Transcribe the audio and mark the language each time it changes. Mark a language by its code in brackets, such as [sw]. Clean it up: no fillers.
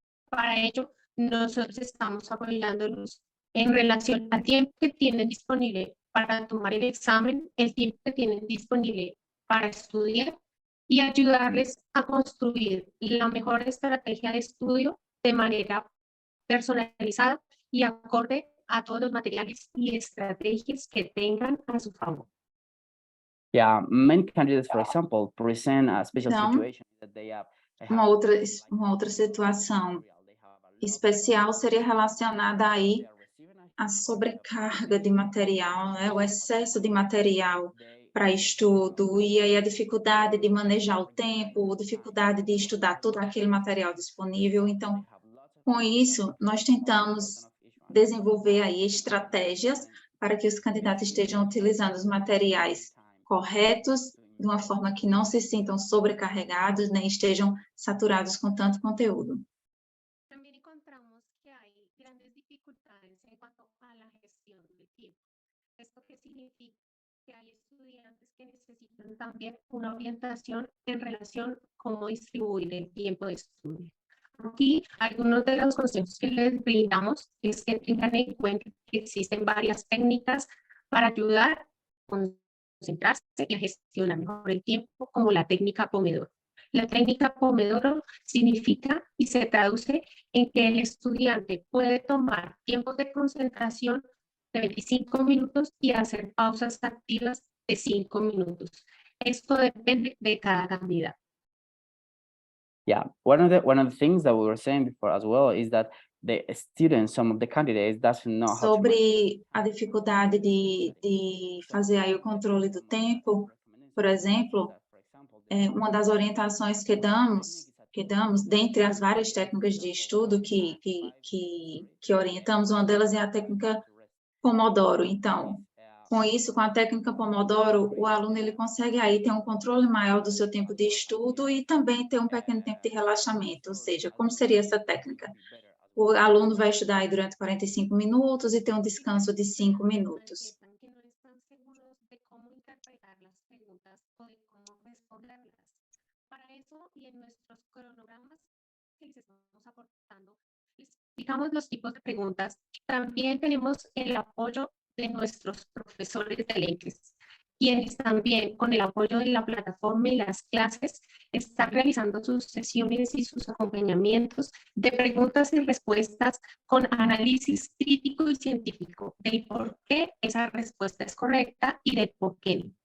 [es] Para ello, nosotros estamos apoyándolos en relación al tiempo que tienen disponible para tomar el examen, el tiempo que tienen disponible para estudiar y ayudarles a construir la mejor estrategia de estudio de manera personalizada y acorde a todos los materiales y estrategias que tengan a su favor. [en] Yeah, many candidates, for example, present a special [pt] Então, [en] situation that they have. [pt] Uma outra situação especial seria relacionada aí a sobrecarga de material, né, o excesso de material para estudo, e aí a dificuldade de manejar o tempo, dificuldade de estudar todo aquele material disponível. Então, com isso, nós tentamos desenvolver aí estratégias para que os candidatos estejam utilizando os materiais corretos, de uma forma que não se sintam sobrecarregados, nem estejam saturados com tanto conteúdo. [es] También encontramos que hay grandes dificultades en cuanto a la gestión del tiempo. ¿Esto qué significa? Que hay estudiantes que necesitan también una orientación en relación a cómo distribuir el tiempo de estudio. Aquí, algunos de los consejos que les brindamos es que tengan en cuenta que existen varias técnicas para ayudar a concentrarse y a gestionar mejor el tiempo, como la técnica Pomodoro. La técnica Pomodoro significa y se traduce en que el estudiante puede tomar tiempos de concentración de 25 minutos y hacer pausas activas de 5 minutos. Esto depende de cada candidato. [en] Yeah, one of the things that we were saying before as well is that the students, some of the candidates, doesn't know how to [pt] Sobre a dificuldade de fazer aí o controle do tempo, por exemplo, uma das orientações que damos, dentre as várias técnicas de estudo que orientamos, uma delas é a técnica Pomodoro. Então, com isso, com a técnica Pomodoro, o aluno ele consegue aí ter um controle maior do seu tempo de estudo e também ter um pequeno tempo de relaxamento. Ou seja, como seria essa técnica? O aluno vai estudar aí durante 45 minutos e ter um descanso de 5 minutos. [es] Que no están seguros de cómo interpretar las preguntas o de cómo responderlas. Para eso y en nuestros cronogramas que les estamos aportando, les explicamos los tipos de preguntas. También tenemos el apoyo de nuestros profesores de leyes, quienes también con el apoyo de la plataforma y las clases están realizando sus sesiones y sus acompañamientos de preguntas y respuestas con análisis crítico y científico del por qué esa respuesta es correcta y del por qué no.